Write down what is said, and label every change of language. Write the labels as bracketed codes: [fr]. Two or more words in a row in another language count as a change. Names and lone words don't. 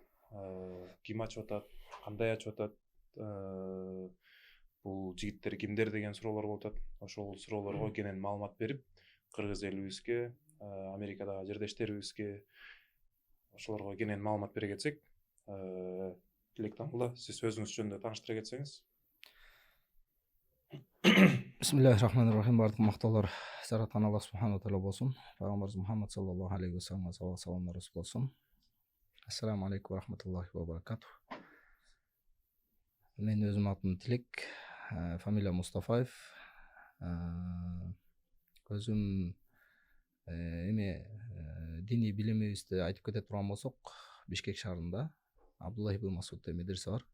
[ky] Ким ачып атат, кандай ачып атат, бул жигиттер кимдер деген суроолор болуп атат. Ошол суроолорго кенен маалымат берип, кыргыз элибизге, Америкадагы жердештерибизге ошолорго кенен маалымат бере кетсек. Тилектан мырза, сиз өзүңүз жөнүндө тааныштыра кетсеңиз. [ar] بسم الله الرحمن الرحيم. [ky] Бардык мактоолор жараткан [ar] الله سبحانه وتعالى [ky] болсун. Пайгамбарыбыз Мухаммад [ar] صلى الله عليه وسلم [ky] салават саламдар болсун. [ar] السلام عليكم ورحمة الله وبركاته. [ky] Мен өзүм атым Тилек, фамилия Мустафаев. Өзүм диний билимибизди айтып кете турган болсок, Бишкек шаарында Абдулла ибн Масуд деген медресе бар.